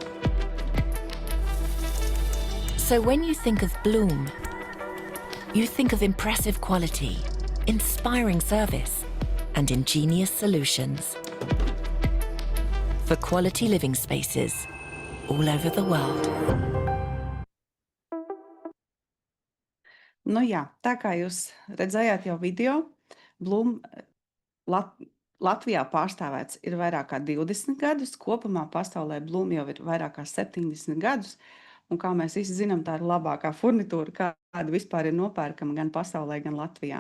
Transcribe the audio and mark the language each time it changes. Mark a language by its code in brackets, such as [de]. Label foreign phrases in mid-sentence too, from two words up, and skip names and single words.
[en] So when you think of Bloom, you think of impressive quality, inspiring service, and ingenious solutions for quality living spaces all over the world. [lv] Nu jā, tā kā jūs redzējāt jau video, Bloom Latvijā pārstāvēts ir vairāk kā 20 gadus, kopumā pasaulē Bloom jau ir vairāk kā 70 gadus, un kā mēs visi zinām, tā ir labākā furnitūra, kāda vispār ir nopērkama gan pasaulē, gan Latvijā.